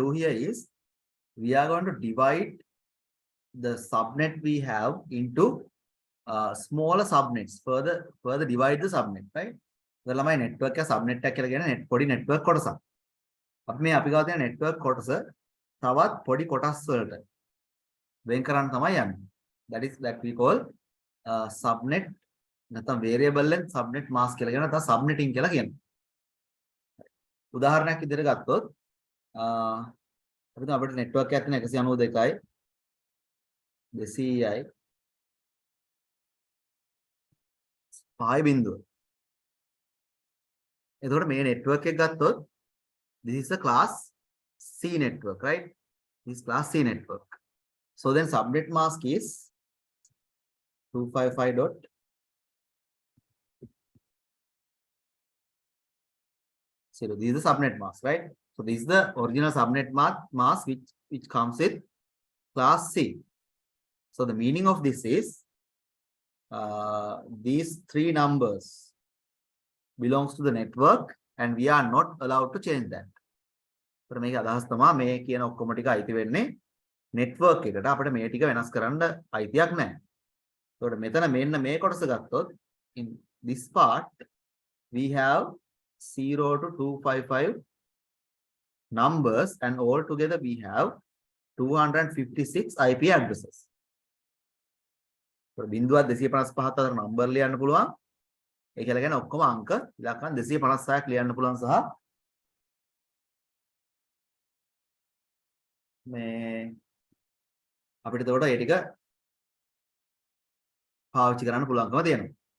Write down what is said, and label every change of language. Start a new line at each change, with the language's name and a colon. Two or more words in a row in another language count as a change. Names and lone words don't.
English: do here is we are going to divide the subnet we have into smaller subnets. Further divide the subnet, right?
Sinhala: So ළමයි
English: network එක subnet
Sinhala: එකක් කියලා කියන පොඩි network කොටසක්. අපි මේ අපි ගාව තියෙන network කොටස තවත් පොඩි කොටස් වලට වෙන් කරන්න තමයි යන්නේ.
English: That we call subnet නැත්නම් variable length subnet mask
Sinhala: කියලා කියන නැත්නම්
English: subnetting
Sinhala: කියලා කියනවා. උදාහරණයක් විදිහට ගත්තොත් අපිට අපේ network එකක් තියෙන 192යි 200යි 5 බිංදුව. එතකොට මේ
English: network
Sinhala: එක ගත්තොත්
English: this is a class C network, right? This is class C network. So then subnet mask is 255. So this is the subnet mask, right? So this is the original subnet mask which comes with class C. So the meaning of this is these three numbers belongs to the network and we are not allowed to change that.
Sinhala: So මේක අදහස් තමයි මේ කියන ඔක්කොම ටික අයිති වෙන්නේ network එකට. අපිට මේ ටික වෙනස් කරන්න අයිතියක් නැහැ. ඒකට මෙතන මෙන්න මේ කොටස ගත්තොත්
English: in this part we have 0 to 255 numbers and all together we have 256 IP addresses.
Sinhala: So බිංදුවක් 255ක් අතර number ලියන්න පුළුවන්. ඒ කියලා කියන්නේ ඔක්කොම අංක ඉලක්කම් 256ක් ලියන්න පුළුවන් සහ මේ අපිට එතකොට ඒ ටික පාවිච්චි කරන්න පුළුවන්කම තියෙනවා.